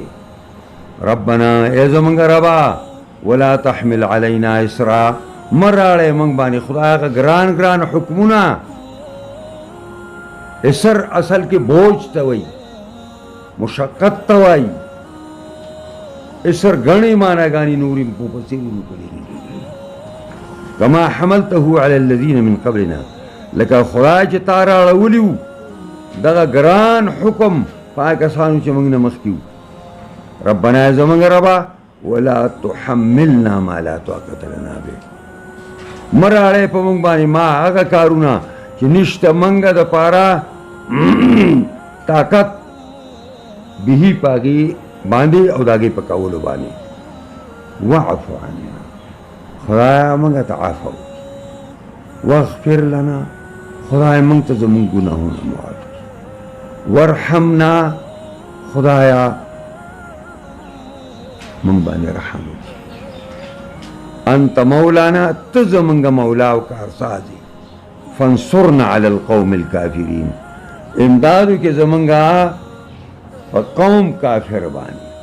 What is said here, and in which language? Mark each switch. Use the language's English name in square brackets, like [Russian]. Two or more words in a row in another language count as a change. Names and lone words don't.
[Pashto] ربنا ای زمونږ ربا [Arabic] ولا تحمل علینا اسرا، [Pashto] مه راړئ موږ باندې خدای هغه ګران ګران حکمونه. اسر اصل کې بوج ته وایي، مشقت ته وایي. اسر غنی معناګانې نورې مفسرینو کړي دي. [Arabic] کما حملته علی الذین من قبلنا، [Pashto] لکه خدای چې تا راړولی وو دغه ګران حکم په هغه کسانو چې موږ نه مخکې وو. ربنا زمونږ ربا [Arabic] ولا تحملنا ما لا طاقة لنا به، [Pashto] مه راړئ په موږ باندې ما هغه کارونه چې نشته موږ دپاره طاقت به په هغې باندې او د هغې په کولو باندې. [Arabic] واعف عنا، [Pashto] خدایه موږ ته عفو وکړي. [Arabic] واغفر لنا، [Pashto] خدایه موږ ته زموږ ګناهونه معاف کړي. وارحمنا، خدایه موږ باندې رحم وکړي. [Arabic] انت مولانا، [Pashto] ته زموږ مولا او کارساز یې. [Arabic] فانصرنا علی القوم الکافرین، [Pashto] امداد وکړې زموږ په قوم کافر باندې.